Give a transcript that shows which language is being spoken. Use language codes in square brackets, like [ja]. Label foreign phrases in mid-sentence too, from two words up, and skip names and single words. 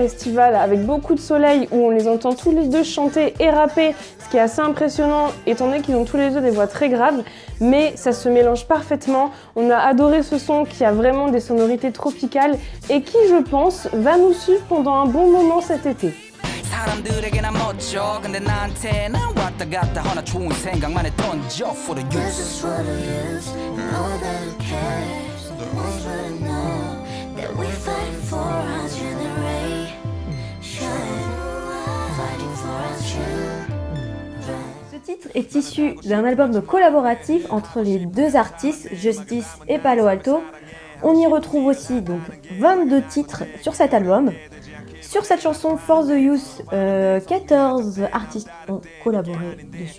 [fr] estivale, avec beaucoup de soleil, où on les entend tous les deux chanter et rapper, ce qui est assez impressionnant étant donné qu'ils ont tous les deux des voix très graves, mais ça se mélange parfaitement. On a adoré ce son qui a vraiment des sonorités tropicales et qui, je pense, va nous suivre pendant un bon moment cet été. [ko] 사람들에게나 멋져 근데 나한테 난 왔다 갔다 하나 좋은 생각만 해 던져 [en] for the youth. This is what it is and all that it cares. The ones that know that we're fighting for our generation. Fighting for our children. [fr] Ce titre est issu d'un album collaboratif entre les deux artistes, Justice et Palo Alto. On y retrouve aussi donc 22 titres sur cet album. Sur cette chanson For the Youth, 14 artistes ont collaboré dessus.